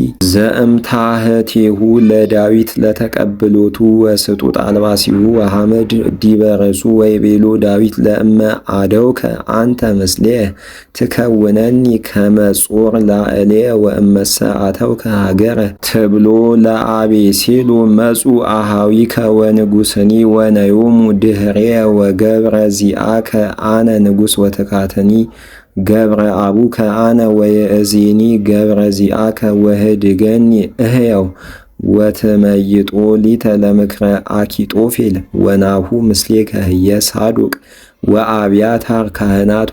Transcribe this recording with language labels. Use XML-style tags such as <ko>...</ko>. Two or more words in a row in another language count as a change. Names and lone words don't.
<gez>ዘእምታህቴሁ ለዳዊት ለተቀብሎቱ ወስጡጥ አልባሲሁ ወሐመድ ዲበረሱ ወይቤሎ ዳዊት ለእመ አደውከ አንተ ምስሌየ ትከውነኒ ከመጾር ላዕሌ ወእመሰ አተውከ ሀገረ ትብሎ ለአቤሴሎ መጹ አሃዊከ ወንጉስኒ ወነዮሙ ድህሬየ ወገብረ ዚአከ አነ ንጉሥ ወትካተኒ ገብረ አቡከ አነ ወየእዜኒ ገብረ ዚአከ ወህድገኒ እህየው ወትመይጦ ሊተ ለምክረ አኪጦፌል ወናሁ ምስሌከ ህየ ሳዱቅ ወአብያታር ካህናት</gez>